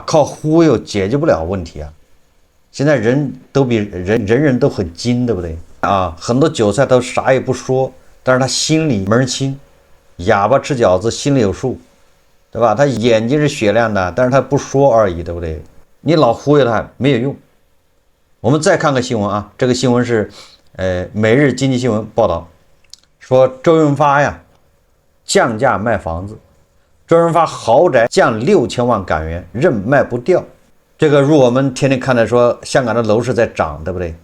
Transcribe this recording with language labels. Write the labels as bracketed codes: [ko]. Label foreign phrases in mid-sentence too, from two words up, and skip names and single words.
[zh] 靠忽悠解決不了問題啊。現在人都比人都很精，对不对啊？很多韭菜都啥也不說，但是他心里门清，啞巴吃饺子心里有數，对吧？他眼睛是雪亮的，但是他不說而已，对不對？你老忽悠他沒有用。我們再看個新聞啊，這個新聞是每日經濟新聞報道說，周潤發呀降價賣房子，周潤發豪宅降6000萬港元，任賣不掉。這個如我們天天看的說，香港的樓市在漲，對不對？